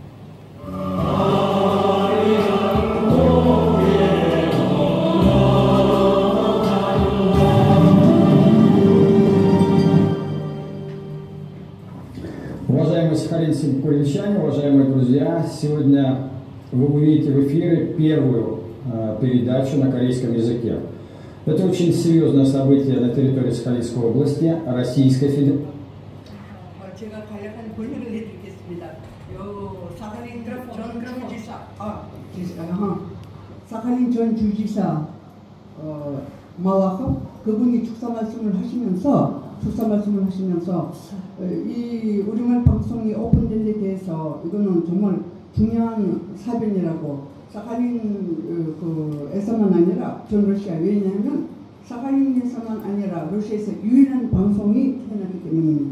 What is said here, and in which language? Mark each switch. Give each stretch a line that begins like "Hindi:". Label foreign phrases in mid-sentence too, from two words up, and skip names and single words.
Russian: Уважаемые сахалинцы-корейчане, уважаемые друзья, сегодня вы увидите в эфире первую передачу на корейском языке. Это очень серьезное событие на территории Сахалинской области, Российской Федерации.
Korean: 제가 간략한 번역을 해드리겠습니다. 사칼린 전 주지사 마와커 그분이 축사 말씀을 하시면서 이 우리말 방송이 오픈된 데 대해서 이거는 정말 중요한 사변이라고 사칼린에서만 아니라 전 러시아 왜냐하면 사칼린에서만 아니라 러시아에서 유일한 방송이 태어나기 때문입니다.